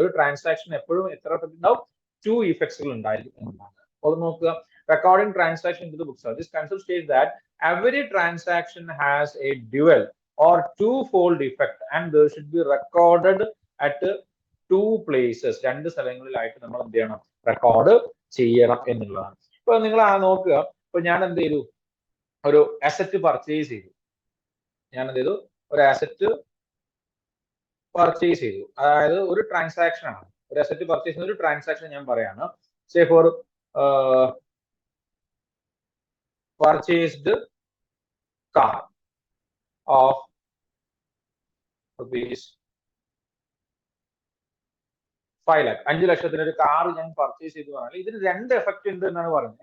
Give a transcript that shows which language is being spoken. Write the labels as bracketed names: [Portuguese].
[Malayalam] ഒരു ട്രാൻസാക്ഷൻ എപ്പോഴും എത്ര എഫക്ട് ഉണ്ടാവും, 2 ഇഫക്ട്സുകൾ ഉണ്ടായിരിക്കും എന്നതാണ്. അത് നോക്കുക, [English] Recording transaction in the books. This concept states that every transaction has a dual or two-fold effect and there should be recorded at 2 places. [Malayalam] 2 സ്ഥലങ്ങളിലായിട്ട് നമ്മൾ എന്ത് ചെയ്യണം, റെക്കോർഡ് ചെയ്യണം എന്നുള്ളതാണ്. ഇപ്പൊ നിങ്ങൾ നോക്കുക, ഇപ്പൊ ഞാൻ എന്ത് ചെയ്തു, ഒരു അസറ്റ് പർച്ചേസ് ചെയ്തു. ഒരു അസറ്റ് പർച്ചേസ് ചെയ്തു, അതായത് ഒരു ട്രാൻസാക്ഷൻ ആണ്. ഒരു അസറ്റ് പർച്ചേസ് ചെയ്യുന്ന ഒരു ട്രാൻസാക്ഷൻ ഞാൻ പറയാണ്. [English] Say for purchased car of rupees 5 lakh. [Malayalam] 5 ലക്ഷത്തിന് ഒരു കാർ ഞാൻ പർച്ചേസ് ചെയ്തു പറഞ്ഞാൽ ഇതിന് 2 എഫക്ട് ഉണ്ട് എന്നാണ് പറയുന്നത്.